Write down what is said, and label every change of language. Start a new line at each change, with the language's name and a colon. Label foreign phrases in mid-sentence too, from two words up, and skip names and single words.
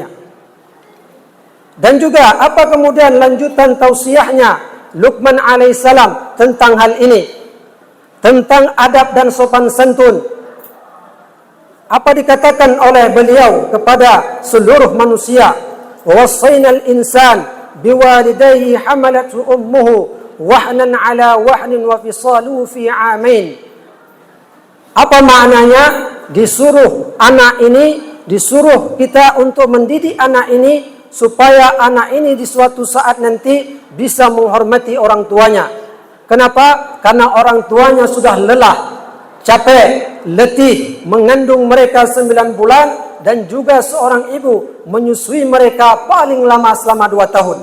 Indonesian: Dan juga apa kemudian lanjutan tausiahnya Luqman alaihissalam tentang hal ini, tentang adab dan sopan santun. Apa dikatakan oleh beliau kepada seluruh manusia?
Arabic: ووصينا الإنسان بوالديه حملته أمه وهنا على وهن وفصاله في عامين.
Indonesian: Apa maknanya? Disuruh anak ini, disuruh kita untuk mendidik anak ini supaya anak ini di suatu saat nanti bisa menghormati orang tuanya. Kenapa? Karena orang tuanya sudah lelah, capek, letih mengandung mereka 9 bulan dan juga seorang ibu menyusui mereka paling lama selama 2 tahun.